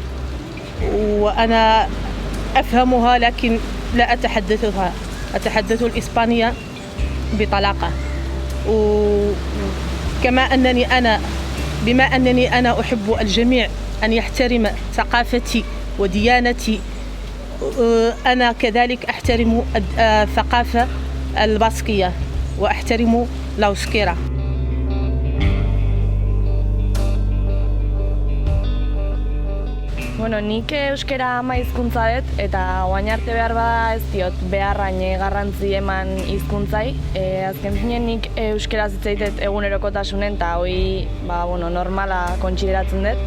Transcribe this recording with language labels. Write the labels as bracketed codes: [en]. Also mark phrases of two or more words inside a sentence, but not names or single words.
[ar] وأنا أفهمها لكن لا أتحدثها أتحدث الإسبانية بطلاقة كما بما أنني أنا أحب الجميع أن يحترم ثقافتي وديانتي أنا كذلك أحترم الثقافة الباسكية وأحترم الأوسكيرا. [eu] Bueno, nik euskera ama hizkuntza dut eta orain arte behar bada ez diot beharrain garrantzi eman hizkuntzai. Azken finean nik euskeraz hitz egiten egunerokotasunen eta hori normala kontsideratzen dut.